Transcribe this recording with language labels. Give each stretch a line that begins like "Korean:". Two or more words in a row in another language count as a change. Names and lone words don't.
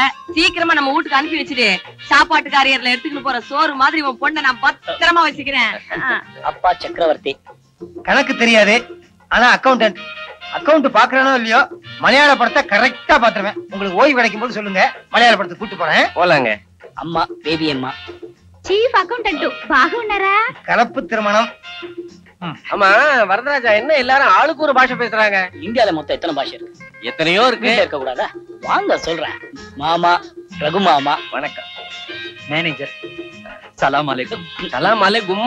Tamil: சீக்கிரமா நம்ம வீட்டுக்கு அனுப்பி வச்சிரு. சாப்பாட்டு காரியர்ல எடுத்துக்கிட்டு போற சோறு மாதிரி உன் பொண்ணை நான் பத்திரமா வச்சுக்கிறேன். அப்பா சக்கரவர்த்தி. கணக்கு தெரியாது, ஆனா அக்கௌண்டன்ட். அக்கௌண்ட் பாக்குறானோ இல்லையோ, மலையாள படத்தை கரெக்டா பாத்துருவேன். உங்களுக்கு ஓய்வு கிடைக்கும் போது சொல்லுங்க, மலையாள படத்தை கூட்டு போறேன். போலாங்க. அம்மா பேபி அம்மா.
English: chief accountant
Telugu: బాగున్నారా?
Tamil: கலப்பு திருமணம். ஆமா வரதராஜா, என்ன எல்லாரும் ஆளுக்கு ஒரு பாஷை பேசுறாங்க? இந்தியால மொத்தம் எத்தனை பாஷை இருக்கு? எத்தனையோ இருக்கு. இருக்க கூடாதா? வாங்க சொல்றேன். மாமா, ரகு மாமா. வணக்கம் மேனேஜர்.
Arabic: سلام عليكم. سلام عليكم.